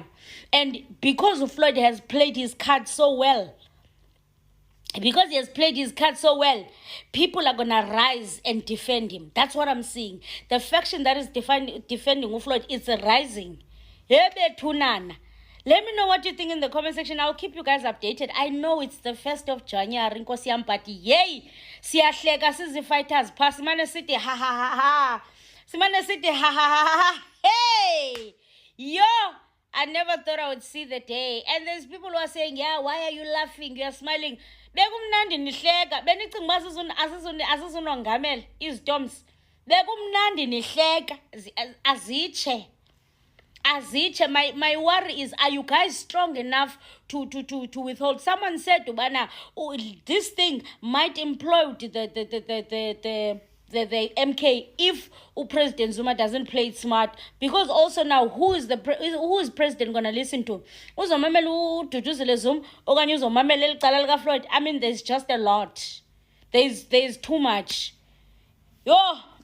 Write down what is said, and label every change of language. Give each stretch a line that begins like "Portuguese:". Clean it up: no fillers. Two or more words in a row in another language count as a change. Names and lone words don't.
English: And because Floyd has played his card so well, people are gonna rise and defend him. That's what I'm seeing. The faction that is defending Floyd is rising. Let me know what you think in the comment section. I'll keep you guys updated. I know it's the 1st of January.
Xhosa: Nkosi yampati. Yay! Siyahleka sizi fighters. Pasimane city. Ha ha ha ha. Simane city. Ha ha ha ha. Hey! Yo!
English: I never thought I would see the day. And there's people who are saying, yeah, why are you laughing? You're smiling.
Xhosa: Bekumnandi nihleka. Benicinga asizunongamela izidoms. Bekumnandi nihleka. Azitshe.
English: My worry is, are you guys strong enough to withhold? Someone said, this thing might implode the MK if President Zuma doesn't play it smart. Because also now, who is President gonna listen to?
Xhosa: Duduzile Zuma okanye uzomamela elicala lika Floyd?
English: I mean, there's just a lot. There's too much. Yo.